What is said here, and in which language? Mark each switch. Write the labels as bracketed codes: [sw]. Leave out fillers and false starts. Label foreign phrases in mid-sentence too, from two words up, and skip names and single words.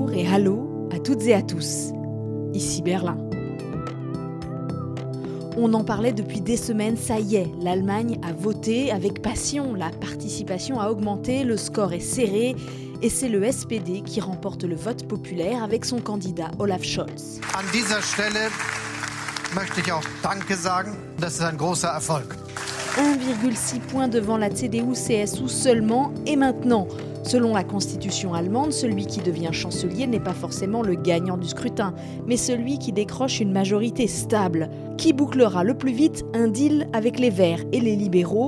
[fr] Allô à toutes et à tous, ici Berlin. On en parlait depuis des semaines, ça y est, l'Allemagne a voté avec passion, la participation a augmenté, le score est serré et c'est le SPD qui remporte le vote populaire avec son candidat Olaf Scholz. [de] An dieser Stelle möchte ich auch Danke sagen, das ist ein großer Erfolg. [fr] 1,6 points devant la CDU-CSU seulement et maintenant. Selon la constitution allemande, celui qui devient chancelier n'est pas forcément le gagnant du scrutin, mais celui qui décroche une majorité stable. Qui bouclera le plus vite un deal avec les Verts et les libéraux?